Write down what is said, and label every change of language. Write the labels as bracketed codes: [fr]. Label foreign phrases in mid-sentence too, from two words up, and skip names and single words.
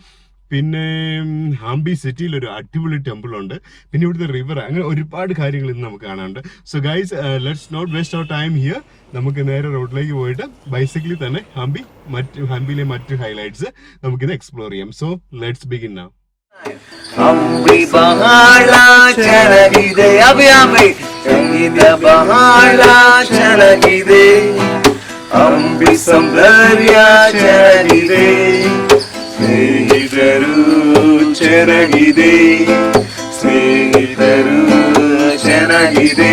[ml] പിന്നെ ഹാംബി സിറ്റിയിൽ ഒരു അടിപൊളി ടെമ്പിൾ ഉണ്ട്. പിന്നെ ഇവിടുത്തെ റിവർ, അങ്ങനെ ഒരുപാട് കാര്യങ്ങൾ ഇന്ന് നമുക്ക് കാണാനുണ്ട്. [en] So guys, let's not waste our time here. [ml] നമുക്ക് നേരെ റോഡിലേക്ക് പോയിട്ട് ബൈസിക്കിളിൽ തന്നെ ഹംപിയിലെ മറ്റു ഹൈലൈറ്റ്സ് നമുക്കിത് എക്സ്പ്ലോർ ചെയ്യാം. [en] So let's begin now. [kn] ಹಂಪಿ ಬಹಳ ಚೆನ್ನಾಗಿದೆ, ಅಭಿಯಾಮಿ ಸಂಗೀತ ಬಹಳ ಚೆನ್ನಾಗಿದೆ, ಹಂಪಿ ಸೌಂದರ್ಯ ಚೆನ್ನಾಗಿದೆ, ಸ್ನೇಹಿತರು ಚೆನ್ನಾಗಿದೆ, ಸ್ನೇಹಿತರು ಚೆನ್ನಾಗಿದೆ.